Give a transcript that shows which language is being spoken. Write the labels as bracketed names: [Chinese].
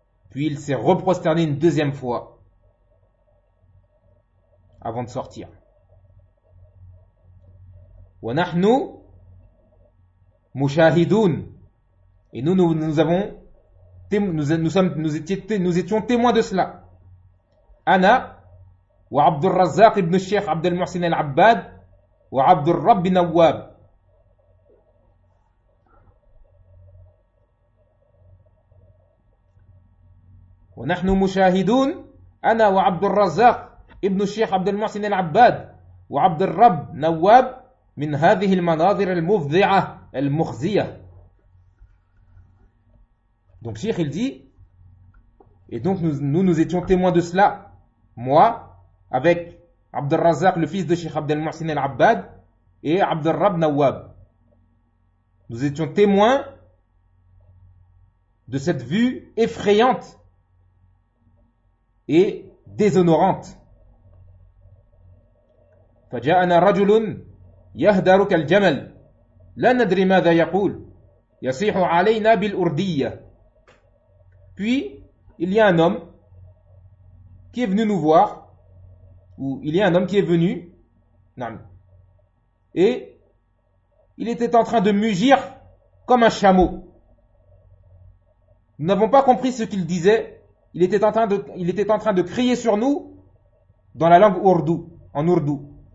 [French] Puis il s'est reprosterné une deuxième fois avant de sortir. [Arabic] ونحن مشاهدون. [French] Et nous étions témoins de cela. [Arabic] أنا وعبد الرزاق ابن الشيخ عبد المحسن العباد وعبد الرب نواب. ونحن مشاهدون أنا وعبد الرزاق ابن الشيخ عبد المحسن العباد وعبد الرب نواب من هذه المناظر المفزعة المخزية. [French] Donc Cheikh il dit, et donc nous étions témoins de cela, moi avec Abd al-Razzaq, le fils de Cheikh Abd al-Muhsin al-Abbad, et Abd al-Rab Nawab. Nous étions témoins de cette vue effrayante et déshonorante. [Arabic] فجاءنا رجل يهدر كالجمل لا ندري ماذا يقول يصيح علينا بالأردية. [French] Puis, il y a un homme qui est venu nous voir, ou il y a un homme qui est venu, et il était en train de mugir comme un chameau. Nous n'avons pas compris ce qu'il disait. Il était en train de crier sur nous dans la langue ourdou, en ourdou.